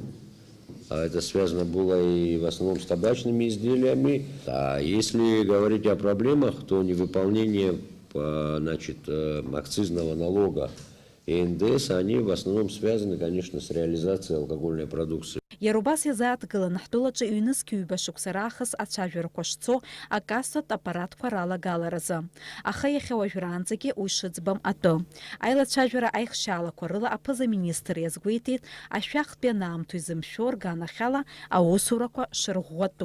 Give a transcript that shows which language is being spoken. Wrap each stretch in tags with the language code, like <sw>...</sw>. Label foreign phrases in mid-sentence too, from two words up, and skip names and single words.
<ru>А это связано было и в основном с табачными изделиями. А если говорить о проблемах, то невыполнение акцизного налога и НДС, они в основном связаны, конечно, с реализацией алкогольной продукции.</ru> <ab>Иарубас иазааҭгылан ҳтәылаҿы ҩнызқьҩба шықәса раахыс ацәажәарақәа шцо акассатә аппаратқәа ралагаларазы. Аха иахьа уажәраанӡагьы уи шыӡбам атәы. Аилацәажәара аихшьаалақәа рыла аԥыза-министр иазгәеиҭеит ашәахтәи анаамҭоу изымшәо органахьала аусурақәа шырӷәӷәатәу.</ab>